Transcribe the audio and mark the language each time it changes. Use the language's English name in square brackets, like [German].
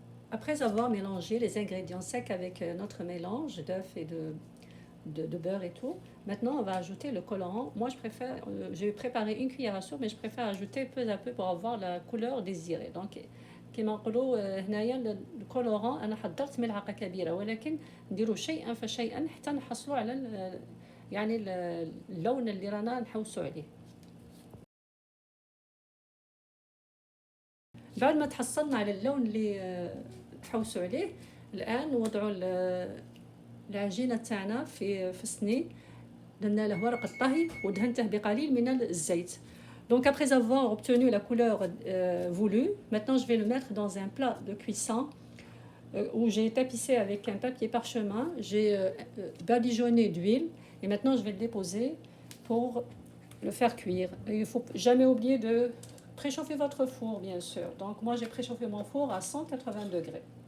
[French] Après avoir mélangé les ingrédients secs avec notre mélange d'œufs et de beurre et tout, maintenant on va ajouter le colorant. Moi je préfère, j'ai préparé une cuillère à soupe, mais je préfère ajouter peu à peu pour avoir la couleur désirée. [Arabic] Donc كما نقولوا هنايا الكولوران انا حضرت ملعقه كبيره، ولكن نديروا شيئا فشيئا حتى نحصلوا على يعني اللون اللي رانا نحوسوا عليه. بعد ما تحصلنا على اللون اللي نحوسوا عليه، الان نوضعوا العجينه تاعنا في الصني. درنا له ورق الطهي ودهنته بقليل من الزيت. [French] Donc après avoir obtenu la couleur voulue, maintenant je vais le mettre dans un plat de cuisson où j'ai tapissé avec un papier parchemin. J'ai badigeonné d'huile et maintenant je vais le déposer pour le faire cuire. Et il ne faut jamais oublier de préchauffer votre four bien sûr. Donc moi j'ai préchauffé mon four à 180 degrés.